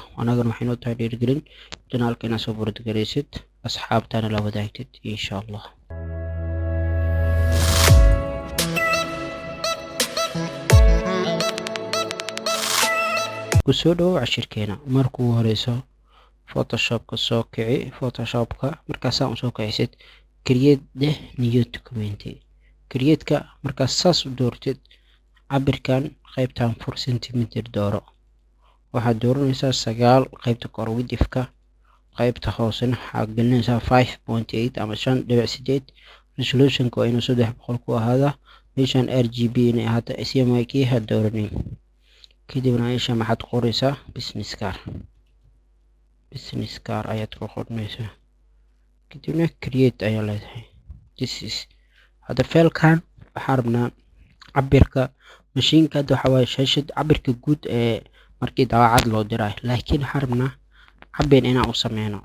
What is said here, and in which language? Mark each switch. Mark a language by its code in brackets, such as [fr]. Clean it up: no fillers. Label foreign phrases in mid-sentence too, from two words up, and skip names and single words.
[so] anagana waxay noo tahay dhiirigelin janaalkeena soo boordigaraysid asxaabtana la wadaagtid [ar] insha Allah. [so] kusoo dhawow cashirkeena. marka ugu horeyso photoshopka soo kici. photoshopka markaasaan usoo kicisid, [en] create the new document. [so] create-ka markaas saas u doortid, cabirkan qaybtan 4 centimeter dooro. waxaad dooranaysaa 9 qaybta kor width-ka, qaybta hoosena waxaad gelinaysaa 5.8 ama 5.8. resolution-ka waa inuu 300 ku ahaada. meeshan RGB inay ahaato, CMYK ha dooranin. kadibna meesha maxaad qoraysaa [en] business card. business card [so] ayaad ku qornaysaa, kadibna create ayaa leedahay. hadda failkan waxaan rabnaa cabirka mashiinka. hadda waxaa waaye shaashad cabirka guud ee markii daawacad loo diray, laakiin waxaan rabnaa cabir inaan u sameyno.